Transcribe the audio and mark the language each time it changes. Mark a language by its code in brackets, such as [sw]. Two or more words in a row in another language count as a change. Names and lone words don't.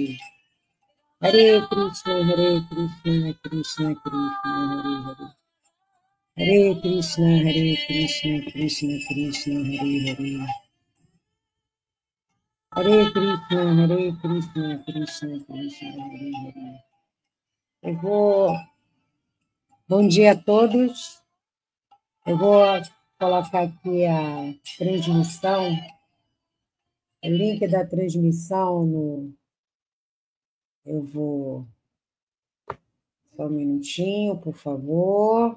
[sa] हरे कृष्ण, कृष्ण कृष्ण, हरे हरे. हरे कृष्ण, कृष्ण कृष्ण, हरे हरे. हरे कृष्ण, कृष्ण कृष्ण, हरे हरे. [pt] Eu vou... Bom dia a todos. Eu vou colocar aqui a transmissão, o link da transmissão no... Eu vou... Só um minutinho, por favor.